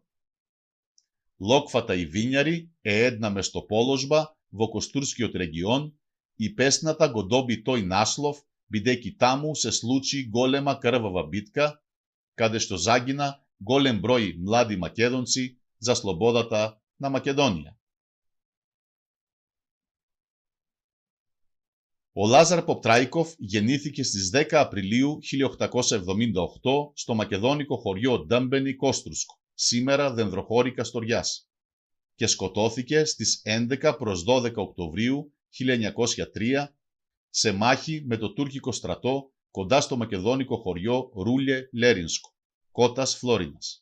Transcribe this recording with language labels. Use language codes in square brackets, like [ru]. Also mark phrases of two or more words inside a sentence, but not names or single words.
[mk] Локвата и Винјари е една место-положба во Костурскиот регион и песната го доби тој наслов бидејќи таму се случи голема крвава битка, каде што загина голем број млади македонци за слободата на Македонија. [el] Ο Λάζαρ Ποπτράικοφ γεννήθηκε στις 10 Απριλίου 1878 στο μακεδόνικο χωριό Ντάμπενι Κόστρουσκο, σήμερα Δενδροχώρη Καστοριάς, και σκοτώθηκε στις 11 προς 12 Οκτωβρίου 1903 σε μάχη με το τουρκικό στρατό κοντά στο μακεδόνικο χωριό Ρούλιε Λέρινσκο, Κότας Φλόρινας.